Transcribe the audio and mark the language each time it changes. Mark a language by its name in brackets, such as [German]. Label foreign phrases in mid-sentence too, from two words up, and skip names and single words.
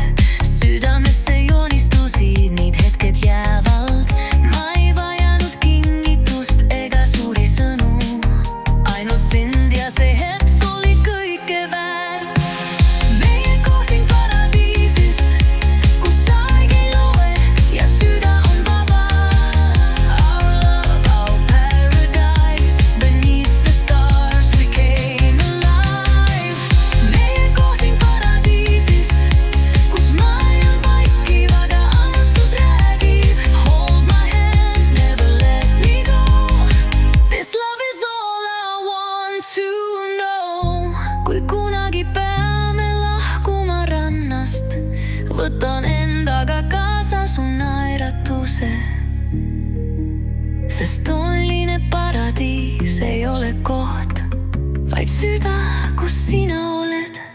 [Estonian] Südamesse joonistusid need hetked jäävalt. Ma ei vajanud kingitust ega suuri sõnu. Ainult sind ja see hetk oli kõike väärt. Meie kohting paradiisis, kus aeg ei loe ja süda on vaba. [English] Our love, our paradise, beneath the stars we came alive. [Estonian] Meie kohting paradiisis, kus maailm vaikib, aga armastus räägib. [English] Hold my hand, never let me go. This love is all I want to know. [Estonian] Kui kunagi peame lahkuma rannast, võtan endaga kaasa su naeratuse. Sest tolline paradiis ei ole koht, vaid süda, kus sina oled.